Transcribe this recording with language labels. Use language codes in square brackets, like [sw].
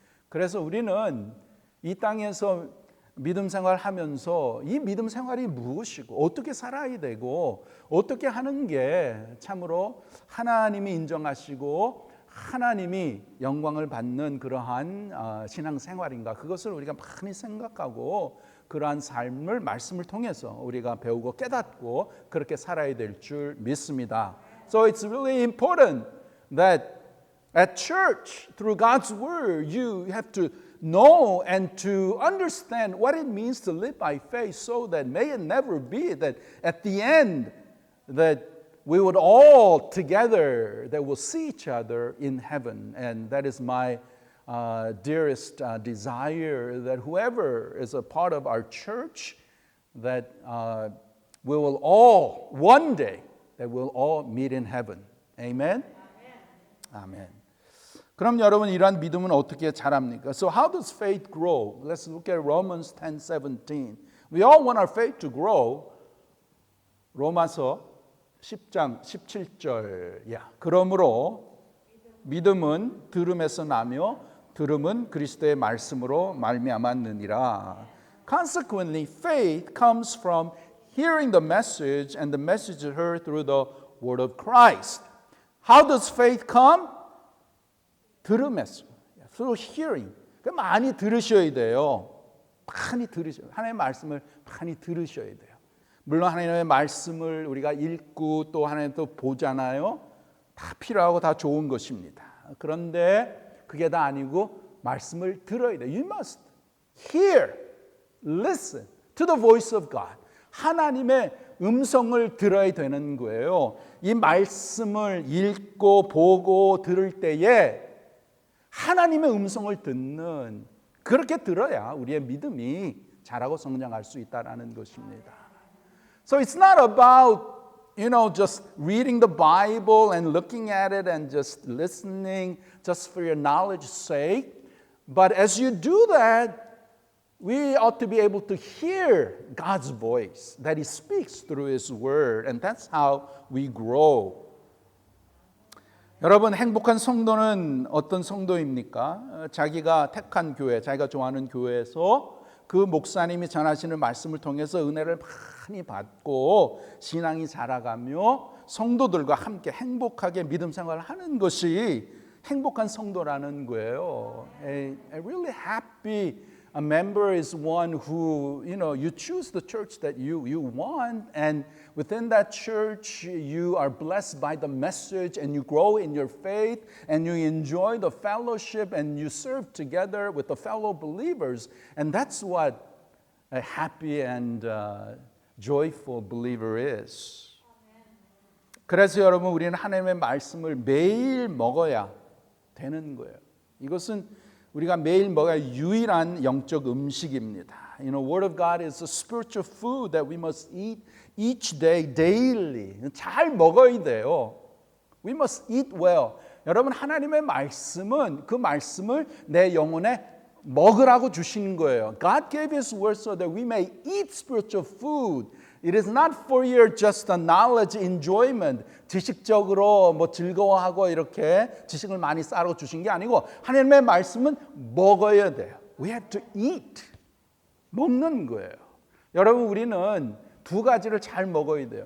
[ko] 그래서 우리는 이 땅에서 믿음 생활하면서 이 믿음 생활이 무엇이고 어떻게 살아야 되고 어떻게 하는 게 참으로 하나님이 인정하시고 하나님이 영광을 받는 그러한 신앙생활인가 그것을 우리가 많이 생각하고 그러한 삶을 말씀을 통해서 우리가 배우고 깨닫고 그렇게 살아야 될 줄 믿습니다. [en] So it's really important that at church through God's word you have to know and to understand what it means to live by faith so that may it never be that at the end that we would all together that will see each other in heaven. And that is my dearest desire, that whoever is a part of our church, that we will all one day that we'll all meet in heaven. Amen. [ko] 아멘. 그럼 여러분 이러한 믿음은 어떻게 자랍니까? [en] So how does faith grow? Let's look at Romans 10:17. We all want our faith to grow. [ko] 로마서 10장 17절. 그러므로 믿음은 들음에서 나며 들음은 그리스도의 말씀으로 말미암았느니라. [en] Consequently, faith comes from hearing the message, and the message is heard through the word of Christ. How does faith come? [ko] 들음에서. [en] Through hearing. [ko] 많이 들으셔야 돼요. 많이 들으셔야 돼요. 하나님의 말씀을 많이 들으셔야 돼요. 물론 하나님의 말씀을 우리가 읽고 또 하나님 또 보잖아요. 다 필요하고 다 좋은 것입니다. 그런데 그게 다 아니고 말씀을 들어야 돼요. [en] You must hear, listen to the voice of God. [ko] 하나님의 음성을 들어야 되는 거예요. 이 말씀을 읽고 보고 들을 때에 하나님의 음성을 듣는, 그렇게 들어야 우리의 믿음이 자라고 성장할 수 있다라는 것입니다. [en] So it's not about just reading the Bible and looking at it and just listening just for your knowledge's sake. But as you do that, we ought to be able to hear God's voice, that He speaks through His Word, and that's how we grow. [ko] 여러분, 행복한 성도는 어떤 성도입니까? 자기가 택한 교회, 자기가 좋아하는 교회에서 그 목사님이 전하시는 말씀을 통해서 은혜를 많이 받고 신앙이 자라가며 성도들과 함께 행복하게 믿음 생활을 하는 것이 행복한 성도라는 거예요. [en] A really happy member is one who, you choose the church that you want, and within that church you are blessed by the message and you grow in your faith and you enjoy the fellowship and you serve together with the fellow believers, and that's what a happy and joyful believer is. [ko] 그래서 여러분, 우리는 하나님의 말씀을 매일 먹어야 되는 거예요. 이것은 우리가 매일 먹어야 유일한 영적 음식입니다. [en] Word of God is a spiritual food that we must eat each day, daily. [ko] 잘 먹어야 돼요. [en] We must eat well. [ko] 여러분, 하나님의 말씀은 그 말씀을 내 영혼에 먹으라고 주시는 거예요. [en] God gave His word so that we may eat spiritual food. It is not for your just a knowledge enjoyment. [ko] 지식적으로 즐거워하고 이렇게 지식을 많이 쌓아 주신 게 아니고 하나님의 말씀은 먹어야 돼요. [en] We have to eat. [ko] 먹는 거예요. 여러분, 우리는 두 가지를 잘 먹어야 돼요.